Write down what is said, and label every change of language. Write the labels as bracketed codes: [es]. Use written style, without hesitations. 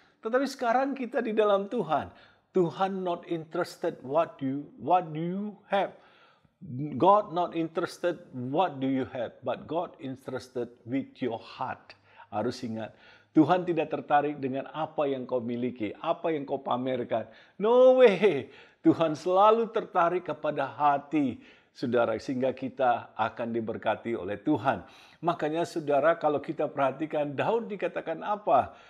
[id] Tetapi sekarang kita di dalam Tuhan. [en] Tuhan not interested what do you have. God not interested what do you have, but God interested with your heart. [id] Harus ingat, Tuhan tidak tertarik dengan apa yang kau miliki, apa yang kau pamerkan. [en] No way. [id] Tuhan selalu tertarik kepada hati, saudara, sehingga kita akan diberkati oleh Tuhan. Makanya, saudara, kalau kita perhatikan, Daud dikatakan apa?